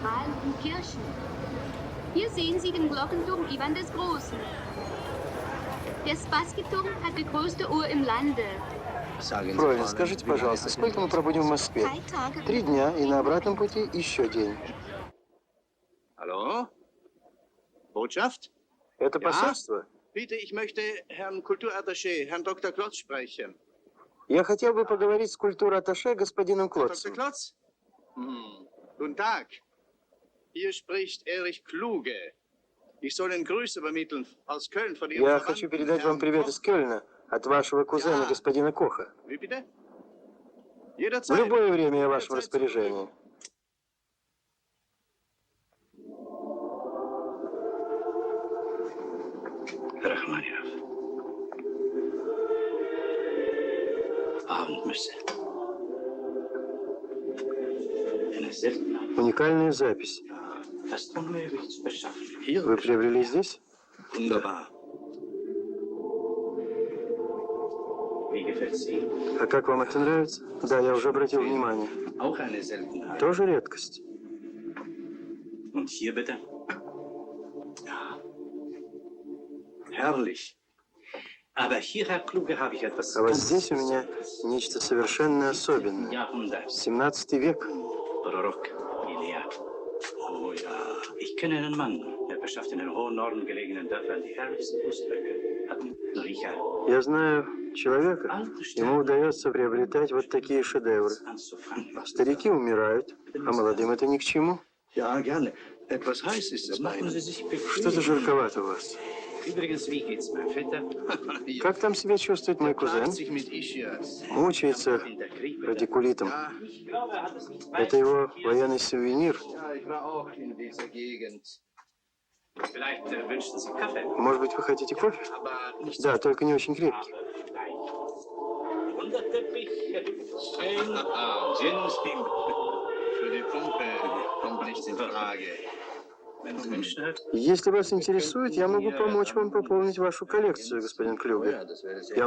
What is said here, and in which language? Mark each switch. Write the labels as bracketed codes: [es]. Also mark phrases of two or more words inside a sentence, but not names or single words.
[de] und Kirchen. Hier sehen Sie den Glockenturm Ivan des Großen. Der Spassky-Turm hat die größte Uhr im Lande. [ru] Фройлен, скажите, пожалуйста, сколько мы пробудем в Москве? 3 дня, и на обратном пути еще день. [de] Hallo? Botschaft? [ru] Это посольство? [de] Bitte, ich möchte Herrn Kulturattaché, Herrn Dr. Klotz sprechen. [ru] Я хотел бы поговорить с культур-атташе господином Dr. Клотцем. [de] Klotz? Guten Tag. Hier spricht Erich Kluge. Ich soll Ihnen Grüße übermitteln aus Köln von Ihrem [ru] Я [de] Verwandten, [ru] хочу передать вам [de] Herrn [ru] привет [de] Koch. [ru] из Кёльна от вашего кузена, господина Коха. [de] Wie bitte? [ru] В [de] Jederzeit. [ru] любое время я в вашем распоряжении. Рахманинов. [de] Abendmesse. Eine Seltenheit, [ru] Уникальная запись. [de] fast unmöglich zu beschaffen. [ru] Вы приобрели здесь? [de] Wunderbar. Wie gefällt's Ihnen? [ru] А как вам это нравится? Да, я уже обратил внимание. [de] Auch eine Seltenheit. [ru] Тоже редкость. [de] Und hier bitte? Ja. Herrlich. Aber hier, Herr Kluge, habe ich etwas [ru] А вот [de] ganz [ru] здесь у меня [de] Besonderes. [ru] нечто совершенно особенное. [de] Jahrhundert. [ru] 17 век. [de] Prorok Elia. Oh ja. Ich kenne einen Mann, der beschafft in den hohen Norden gelegenen Dörfern die herrlichsten Kunstwerke. Hat einen Riecher [ru] Я знаю человека, [de] alte [ru] ему [de] Sterne [ru] удается приобретать вот такие шедевры. [de] anzufangen. [ru] Старики умирают, а молодым это ни к чему. [de] Ja, gerne. Etwas heiß ist es bei Machen Ihnen. Sie sich bequem. [ru] Что-то жарковато у вас. [de] Übrigens, wie geht's, mein Vetter? [ru] Как там себя чувствует мой кузен? [de] Plagt sich mit Ischias. [ru] Мучается [de] In der Krieg mit [ru] радикулитом. [de] Ja, Ich glaube, er hat es nicht [ru] Это его военный сувенир. [de] ja, ich war auch in dieser Gegend. Vielleicht wünschen Sie Kaffee. [ru] Может быть, вы хотите кофе? [de] Aber nicht [ru] Да, только не очень крепкий. [de] Wunderteppich. streng. Gin für die Pumpe kommt nichts in Frage. Wenn Sie wünschen, Herr. [ru] Если вас интересует, я могу помочь вам пополнить вашу коллекцию, господин Клюге. [de] das wäre sehr